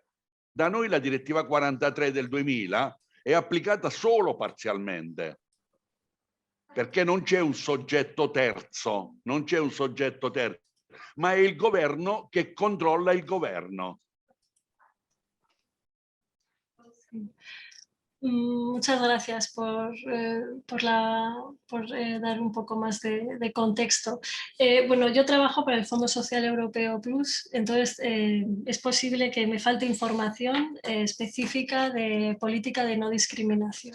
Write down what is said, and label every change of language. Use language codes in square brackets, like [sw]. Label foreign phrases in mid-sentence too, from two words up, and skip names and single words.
[it] Da noi la direttiva 43 del 2000 è applicata solo parzialmente, perché non c'è un soggetto terzo, ma è il governo che controlla il governo. [es] Muchas gracias por dar un poco más de contexto. Bueno, yo trabajo para el Fondo Social Europeo Plus, entonces es posible que me falte información específica de política de no discriminación.